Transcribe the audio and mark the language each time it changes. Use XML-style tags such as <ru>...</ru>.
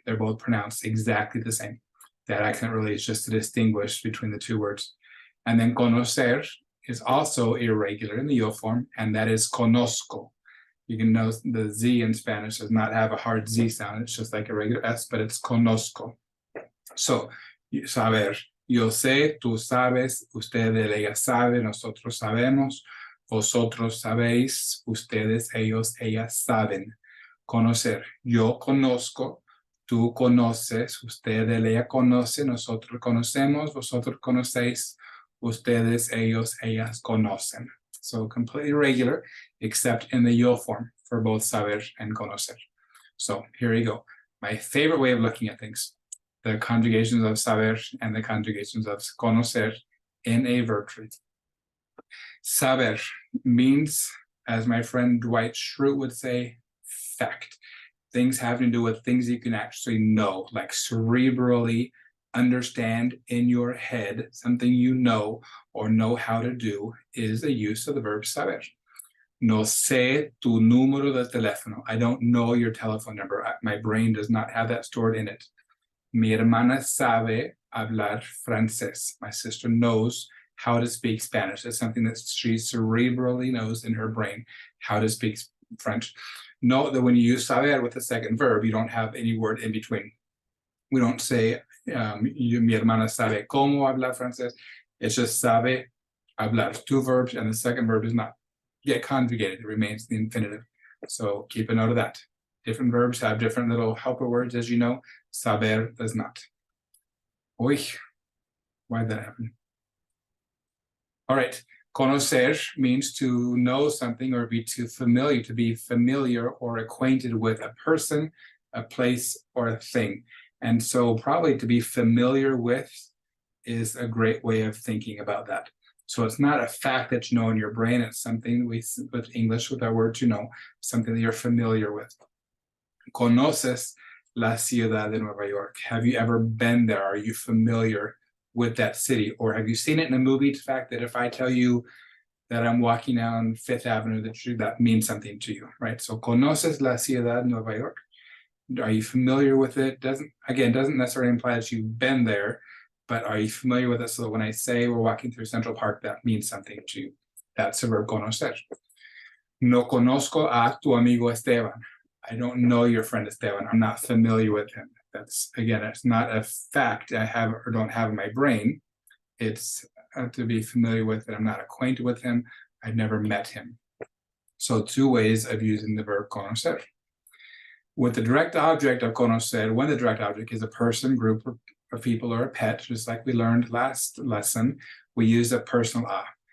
<en>They're both pronounced exactly the same. That accent really is just to distinguish between the two words. And then conocer is also irregular in the yo form, and that is conozco. You can notice the Z in Spanish does not have a hard Z sound. It's just like a regular S, but it's conozco.</en> <es>So, saber, yo sé, tú sabes, ustedes, ella sabe, nosotros sabemos, vosotros sabéis, ustedes, ellos, ellas saben. Conocer, yo conozco, tú conoces, ustedes, ella conoce, nosotros conocemos, vosotros conocéis, ustedes, ellos, ellas conocen.</es> <en>So completely regular, except in the yo form for both saber and conocer. So here you go. My favorite way of looking at things, the conjugations of saber and the conjugations of conocer in a verb tree. Saber means, as my friend Dwight Schrute would say, fact. Things having to do with things you can actually know, like cerebrally understand in your head, something you know or know how to do is the use of the verb saber.</en> <es>No sé tu número de teléfono.</es> <en>I don't know your telephone number. My brain does not have that stored in it.</en> <es>Mi hermana sabe hablar francés.</es> <en>My sister knows how to speak Spanish. It's something that she cerebrally knows in her brain, how to speak French. Note that when you use saber with the second verb, you don't have any word in between. We don't say,</en> <es>mi hermana sabe cómo hablar francés.</es> <en>It's just</en> <es>sabe hablar.</es> <en>Two verbs, and the second verb does not get conjugated. It remains the infinitive. So keep a note of that. Different verbs have different little helper words, as you know. Saber does not. Uy, why did that happen? All right. Conocer means to know something or be to be familiar or acquainted with a person, a place, or a thing. And so probably to be familiar with is a great way of thinking about that. So it's not a fact that you know in your brain, it's something with English, with our word to know, something that you're familiar with.</en> <es>Conoces la ciudad de Nueva York.</es> <en>Have you ever been there? Are you familiar with that city? Or have you seen it in a movie? The fact that if I tell you that I'm walking down Fifth Avenue, that means something to you, right?</en> <es>So conoces la ciudad de Nueva York.</es> <en>Are you familiar with it? Doesn't necessarily imply that you've been there, but are you familiar with it? So that when I say we're walking through Central Park, that means something to you. That's the verb conocer.</en> <es>No conozco a tu amigo Esteban.</es> <en>I don't know your friend Esteban. I'm not familiar with him. That's, again, it's not a fact I have or don't have in my brain. It's to be familiar with it. I'm not acquainted with him. I've never met him. So two ways of using the verb conocer. With the direct object of conocer, when the direct object is a person, group of people, or a pet, just like we learned last lesson, we use a personal a.</en>